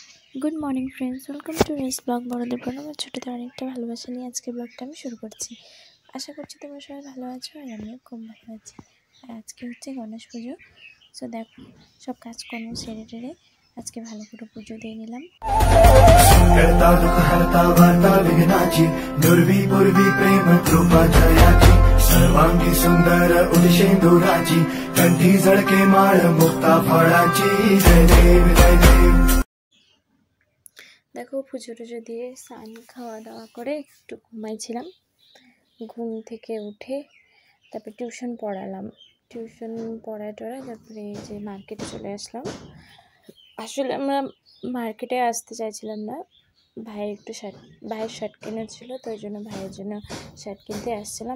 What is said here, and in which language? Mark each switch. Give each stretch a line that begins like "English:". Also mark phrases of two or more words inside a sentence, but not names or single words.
English: Good morning friends, welcome to Res blog.
Bangla: বড়দের প্রণাম আর ছোটোদের অনেকটা ভালোবাসা নিয়ে আজকে ব্লগটা আমি শুরু করছি। আশা করছি তোমরা সবাই ভালো আছো আর আমিও খুব ভালো আছি। আর আজকে হচ্ছে গণেশ পুজো। সো দেখো, সব কাজকর্ম সেরে টেরে আজকে ভালো করে পুজো দিয়ে নিলাম।
Marathi: सर्वांगी सुंदर उदिशेंदुराची कंठी झळके माळ मुक्ता फळाची जय देव जय देव।
Bangla: দেখো পুজো টুজো দিয়ে স্নান খাওয়া দাওয়া করে একটু ঘুমাইছিলাম। ঘুম থেকে উঠে তারপরে টিউশন পড়ালাম। টিউশন পড়ায় টড়ায় তারপরে এই যে মার্কেটে চলে আসলাম। আসলে আমরা মার্কেটে আসতে চাইছিলাম না, ভাইয়ের শার্ট কেনার ছিল, তো ওই জন্য ভাইয়ের জন্য শার্ট কিনতে আসছিলাম।